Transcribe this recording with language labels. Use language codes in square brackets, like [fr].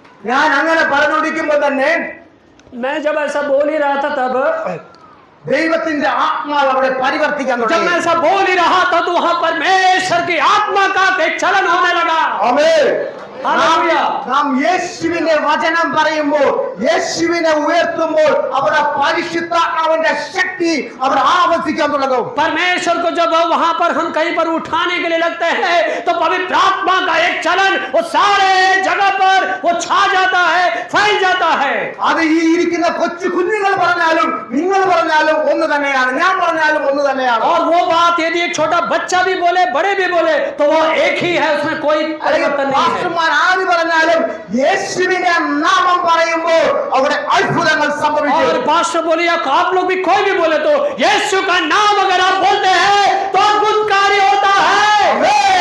[ml] ഞാൻ അങ്ങനെ പറഞ്ഞുകൊണ്ടിരിക്കുമ്പോൾ തന്നെ [hi] मैं जब ऐसा बोल ही रहा था तब [ml] ദൈവത്തിന്റെ ആത്മാവ് അവിടെ പരിവർത്തിക്കാൻ [hi] जब मैं [ml] തുടങ്ങി. [hi] ऐसा बोल ही रहा था तो वहां परमेश्वर की आत्मा का एक चलन होने लगा. [ml] ആമേൻ. [hi] हालेलुया. [ml] നാം യേശുവിന്റെ വചനം പറയുമ്പോൾ, യേശുവിനെ ഉയർത്തുമ്പോൾ അവിടെ പരിശുദ്ധാത്മാവിന്റെ ശക്തി അവിടെ ആവർത്തിക്കാൻ തുടങ്ങും. [hi] परमेश्वर को जब वहां पर हम कहीं पर उठाने के लिए लगते हैं तो पवित्र आत्मा का एक चलन वो सारे जगह पर वो छा जाता है, फैल जाता है. [ml] അത് ഈ ഇരിക്കുന്ന കൊച്ചു കുഞ്ഞുങ്ങൾ പറഞ്ഞാലും നിങ്ങൾ പറഞ്ഞാലും ഒന്ന് തന്നെയാണ്, ഞാൻ പറഞ്ഞാലും ഒന്ന് തന്നെയാണ്. [hi] और वो बात यदि एक छोटा बच्चा भी बोले, बड़े भी बोले, तो वो एक ही है, उसमें कोई परिवर्तन नहीं है. [ml] പാസ്റ്റർമാർ ആര് പറഞ്ഞാലും യേശുവിന്റെ നാമം പറയുമ്പോൾ അവിടെ അത്ഭുതങ്ങൾ സംഭവിക്കും. [hi] और पास्टर बोले या आप लोग भी कोई भी बोले तो यीशु का नाम अगर आप बोलते हैं तो अद्भुत कार्य होता है.